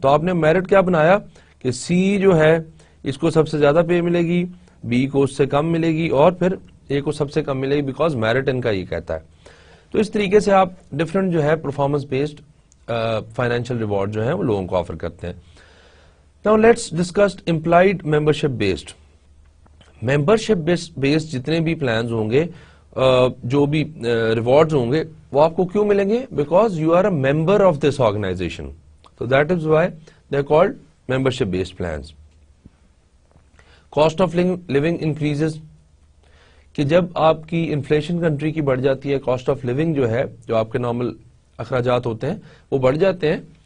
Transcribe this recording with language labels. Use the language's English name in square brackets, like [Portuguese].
[Urdu] تو آپ نے میرٹ کیا بنایا کہ سی جو ہے اس کو سب سے زیادہ پے ملے گی, بی کو اس سے کم ملے گی اور پھر اے کو سب سے کم ملے گی, بیکاز میرٹ ان کا یہ کہتا ہے. تو اس طریقے سے آپ ڈفرنٹ جو ہے پرفارمنس بیسڈ فائنینشیل ریوارڈ جو ہیں وہ لوگوں کو آفر کرتے ہیں. [English] Now let's discuss implied membership based. [Urdu] Membership based جتنے بھی plans ہوں گے, جو بھی rewards ہوں گے, وہ آپ کو کیوں ملیں گے؟ [English] Because you are a member of this organization. So that is why they are called membership based plans. Cost of living increases. [Urdu] کہ جب آپ کی انفلیشن کنٹری کی بڑھ جاتی ہے, کاسٹ آف لیونگ جو ہے, جو آپ کے نارمل اخراجات ہوتے ہیں وہ بڑھ جاتے ہیں,